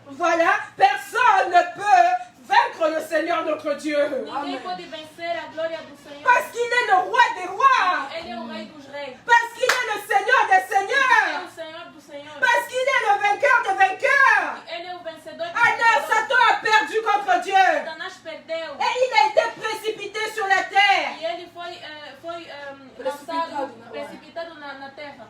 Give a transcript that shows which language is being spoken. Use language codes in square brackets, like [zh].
[fr] voilà, personne ne peut vaincre le Seigneur notre Dieu. [pt] ninguém pode vencer a glória do Senhor. [fr] Parce qu'il est le roi des rois. [pt] Ele é o rei dos reis. [fr] Parce qu'il est le Seigneur des [pt] Ele é [fr] seigneurs. [pt] o Senhor do Senhor. [fr] Parce qu'il est le vainqueur des vainqueurs. [pt] Ele é o vencedor dos [fr] Alors [pt] vencedores. [fr] Satan a perdu contre Dieu. [pt] Satanás perdeu. [fr] Et il a été précipité sur la terre. [pt] E ele foi lançado, precipitado na terra.